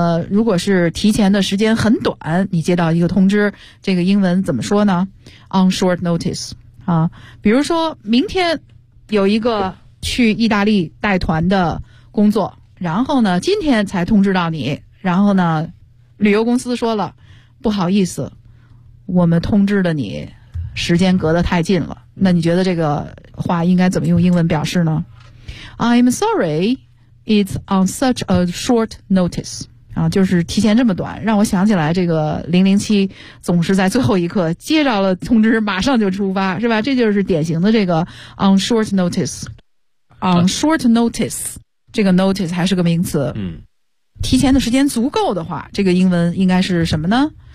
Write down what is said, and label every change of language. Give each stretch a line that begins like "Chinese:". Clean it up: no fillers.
Chinese: 如果是提前的时间很短，你接到一个通知，这个英文怎么说呢 ？
English: On short notice
Chinese: 啊，比如说明天有一个去意大利带团的工作。然后呢今天才通知到你，然后呢旅游公司说了不好意思，我们通知了你时间隔得太近了。那你觉得这个话应该怎么用英文表示呢？
English: I'm sorry, it's on such a short notice.
Chinese: 啊，就是提前这么短，让我想起来这个007总是在最后一刻接着了通知马上就出发，是吧？这就是典型的这个
English: on short notice. On short notice.
Chinese: 这个 notice 还是个名词。嗯，提前的时间足够的话，这个英文应该是什么呢？